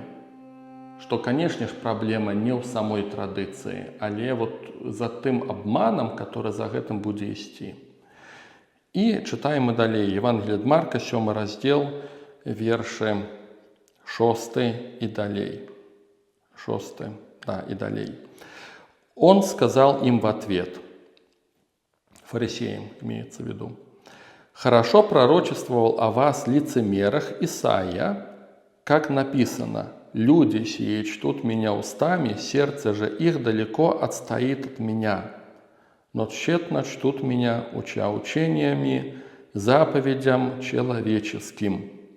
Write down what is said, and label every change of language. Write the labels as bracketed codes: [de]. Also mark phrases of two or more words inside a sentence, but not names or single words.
[be] Што, канешне ж, праблема не ў самой традыцыі, але за тым абманам, который за гэтым будзе ісці. І чытаем мы далей. Евангелие ад Марка, 7 раздзел, вершы 6 і далей. 6, да, и далей. [ru] Он сказал им в ответ, фарисеям имеется в виду: «Хорошо пророчествовал о вас лицемерах Исаия, как написано: люди сие чтут меня устами, сердце же их далеко отстоит от меня, но тщетно чтут меня, уча учениями, заповедям человеческим.